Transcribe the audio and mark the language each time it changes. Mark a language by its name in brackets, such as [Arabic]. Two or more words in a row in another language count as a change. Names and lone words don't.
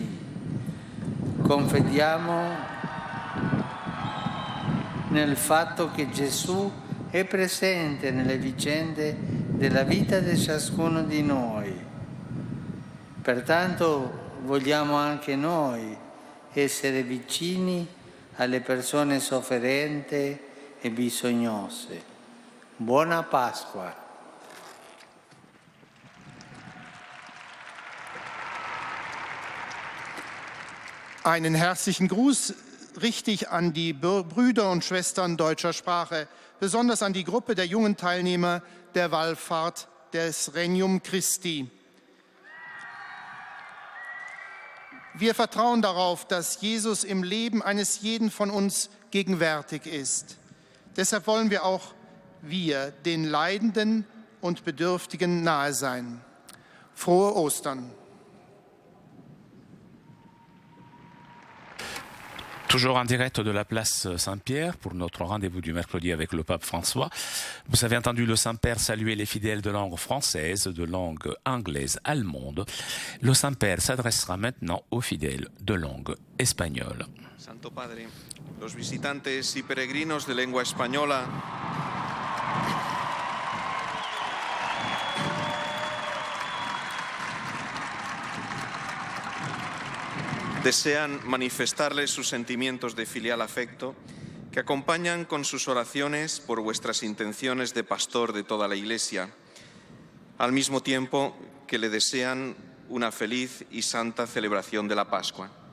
[Italian] Confidiamo nel fatto che Gesù è presente nelle vicende della vita di ciascuno di noi. Pertanto vogliamo anche noi essere vicini alle persone sofferenti e bisognose. Buona Pasqua! [German] Einen herzlichen Gruß richte ich an die Brüder und Schwestern deutscher Sprache, besonders an die Gruppe der jungen Teilnehmer der Wallfahrt des Regnum Christi. Wir vertrauen darauf, dass Jesus im Leben eines jeden von uns gegenwärtig ist. Deshalb wollen wir auch den Leidenden und Bedürftigen nahe sein. Frohe Ostern! [French] Toujours en direct de la place Saint-Pierre pour notre rendez-vous du mercredi avec le pape François. Vous avez entendu le Saint-Père saluer les fidèles de langue française, de langue anglaise, allemande. Le Saint-Père s'adressera maintenant aux fidèles de langue espagnole. [Spanish] Santo Padre, los visitantes y peregrinos de lengua española desean manifestarles sus sentimientos de filial afecto que acompañan con sus oraciones por vuestras intenciones de pastor de toda la Iglesia, al mismo tiempo que le desean una feliz y santa celebración de la Pascua.